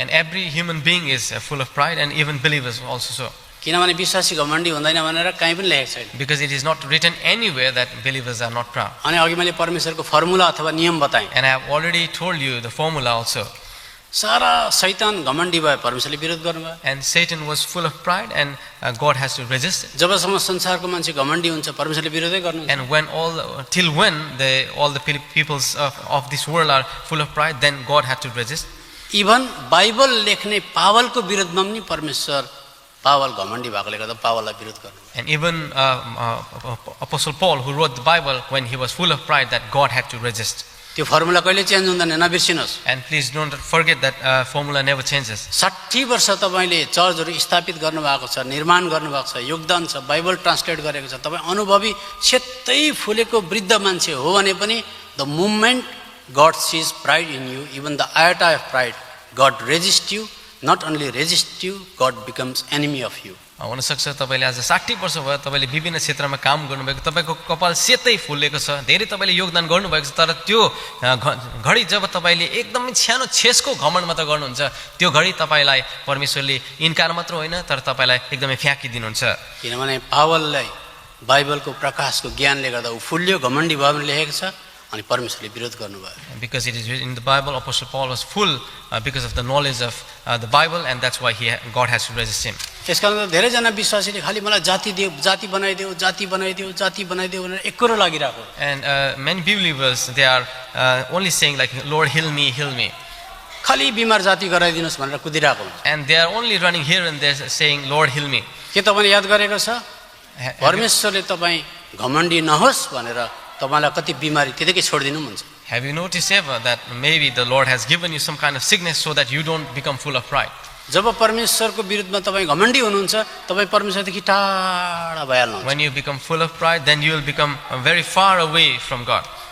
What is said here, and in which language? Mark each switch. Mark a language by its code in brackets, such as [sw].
[en] And every human being is full of pride, and even believers also so. [ne] किनभने विश्वासी घमण्डी हुँदैन भनेर कहीँ पनि लेखेको छैन। [en] Because it is not written anywhere that believers are not proud. [ne] अनि अघि मैले परमेश्वरको फर्मुला अथवा नियम बताएँ। [en] And I have already told you the formula also. [ne] सारा शैतान घमण्डी भयो, परमेश्वरले विरोध गर्नुभयो। [en] And Satan was full of pride, and God has to resist it. [ne] जबसम्म संसारको मान्छे घमण्डी हुन्छ परमेश्वरले विरोधै गर्नुहुन्छ। [en] And when till when all the peoples of this world are full of pride, then God had to resist. [ne] Even Bible लेख्ने पावलको विरोधमा पनि परमेश्वर पावल घमण्डी भएकोले गर्दा पावललाई विरोध गर्नु। [en] And even Apostle Paul, who wrote the Bible, when he was full of pride, that God had to resist. [ne] त्यो फर्मुला कहिले चेन्ज हुँदैन, नबिर्सिनुहोस्। [en] And please don't forget that formula never changes. [ne] 60 वर्ष तपाईले चर्चहरू स्थापित गर्नुभएको छ, निर्माण गर्नुभएको छ, योगदान छ, बाइबल ट्रान्सलेट गरेको छ, तपाईँ अनुभवी सेतै फुलेको वृद्ध मान्छे हो भने पनि [en] The moment God sees pride in you, even the iota of pride, God resists you. Not only resist you, God becomes enemy of you. [ne] हुनसक्छ तपाईँले आज 60 वर्ष भयो तपाईँले विभिन्न क्षेत्रमा काम गर्नुभएको, तपाईँको कपाल सेतै फुलेको छ, धेरै तपाईँले योगदान गर्नुभएको छ, तर त्यो घडी जब तपाईँले एकदमै सानो छेसको घमण्ड मात्र गर्नुहुन्छ, त्यो घडी तपाईँलाई परमेश्वरले इन्कार मात्र होइन तर तपाईँलाई एकदमै फ्याँकिदिनुहुन्छ। किनभने पावललाई बाइबलको प्रकाशको ज्ञानले गर्दा ऊ फुल्यो, घमण्डी भयो भनेर लेखेको छ अनि परमेश्वरले विरोध गर्नुभयो। [en] Because it is written in the Bible, Apostle Paul was full because of the knowledge of the Bible, and that's why God has to resist him. [ne] त्यसकारण धेरैजना विश्वासीले खालि मलाई जाति दियो, जाति बनाइदियो, जाति बनाइदियो, जाति बनाइदियो भनेर एकरो लागिरहेको। [en] And many believers, they are only saying like, Lord, heal me, heal me. [ne] खालि बिमार जाति गराइदिनुहोस् भनेर कुदिरहेको हुन्छ। [en] And they are only running here and there saying, Lord, heal me. [ne] के तपाईँले याद गरेको छ परमेश्वरले तपाईँ घमण्डी नहोस् भनेर तपाईलाई कति बिमारी त्यतिकै छोड्दिनु हुन्छ। [en] Have you noticed ever that maybe the Lord has given you some kind of sickness so that you don't become full of pride? [ne] जब परमेश्वरको विरुद्धमा तपाईँ घमण्डी हुनुहुन्छ तपाईँ परमेश्वरदेखि टाढा भइहाल्नुहुन्छ। [en] When you become full of pride, then you will become very far away from God.